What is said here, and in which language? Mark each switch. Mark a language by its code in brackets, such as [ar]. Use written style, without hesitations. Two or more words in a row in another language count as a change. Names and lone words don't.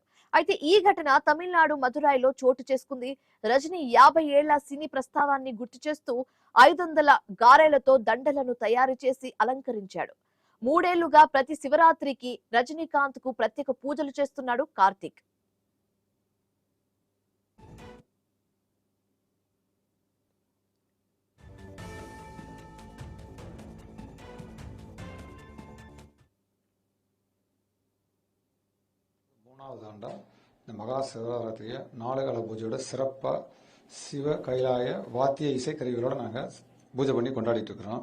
[te] అయితే ఈ ఘటన తమిళనాడు మదురైలో చోటు చేసుకుంది. రజనీ 50 ఏళ్ల సినీ ప్రస్తావాన్ని గుర్తు చేస్తూ 500 గారెలతో దండలను తయారు చేసి అలంకరించాడు. 3 ఏళ్లుగా ప్రతి శివరాత్రికి రజనీకాంత్ కు ప్రత్యేక పూజలు చేస్తున్నాడు కార్తిక్. [ta] மூணாவது ஆண்டா இந்த மகா சிவராத்திரியை நாலுகால பூஜையோட சிறப்பாக சிவ கைலாய வாத்திய இசை கருவிகளோட நாங்கள் பூஜை பண்ணி கொண்டாடிட்டு இருக்கிறோம்.